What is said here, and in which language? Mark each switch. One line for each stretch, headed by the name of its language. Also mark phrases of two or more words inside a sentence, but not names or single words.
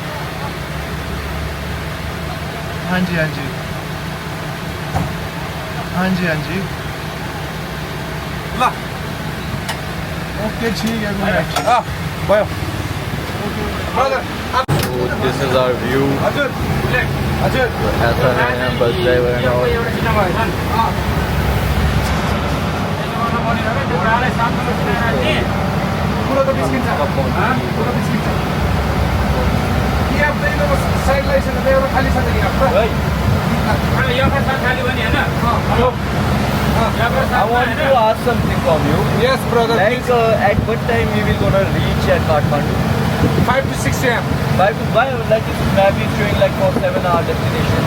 Hindi: हाँ जी हाँ जी हाँ जी हाँ जी।
Nepali: ल
Hindi: ओके ठीक है
Nepali: भयो ब्रदर
English: this is our view.
Nepali: हजुर हजुर
Hindi: ऐसा है यहाँ बस
English: driver and all.
Nepali: पुरो त बिस्किट छ पुरो बिस्किट छ कि अब त्यही साइड लाइसेन्स एउटा खाली छ त यहाँ
English: I want to ask something from you. Yes, brother. Like at what time we will gonna reach at Kathmandu? 5 to 6 a.m. Why like this map is showing like for 7-hour destination.